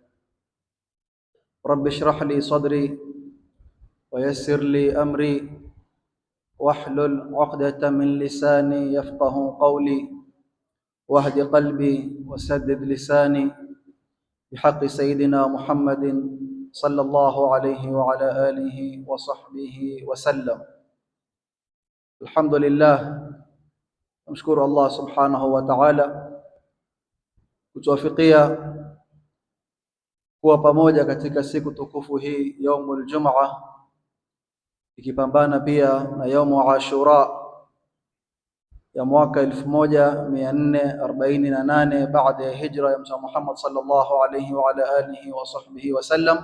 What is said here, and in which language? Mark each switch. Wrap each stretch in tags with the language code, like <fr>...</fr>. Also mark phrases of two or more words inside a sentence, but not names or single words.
<ar>رب اشرح لي صدري ويسر لي أمري واحلل عقدة من لساني يفقه قولي واهد قلبي وسدد لساني بحق سيدنا محمد صلى الله عليه وعلى آله وصحبه وسلم. الحمد لله، نشكر الله سبحانه وتعالى</ar> <sw>kutuwafikia kuwa pamoja katika siku tukufu hii</sw> <ar>يوم الجمعة,</ar> <sw>ikipambana pia na</sw> <ar>يوم عاشوراء</ar> <sw>ya mwaka 1448 baada ya hijra ya Mtume Muhammad</sw> <ar>صلى الله عليه وعلى آله وصحبه وسلم.</ar>